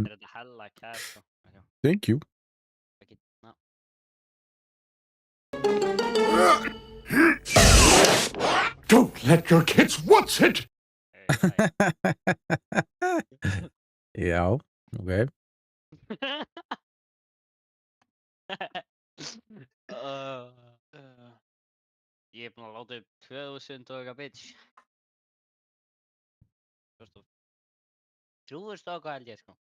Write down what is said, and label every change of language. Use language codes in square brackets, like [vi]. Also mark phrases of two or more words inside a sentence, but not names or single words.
[is] Er þetta [en] hella cash, [is] sko? Já, [en] Thank you. [is] ekki, ná. [en] Don't let your kids watch it! [is] Já, ok. Ég er búinn að láta upp 2000 og eitthvað bitch. 3000 og eitthvað held ég, sko.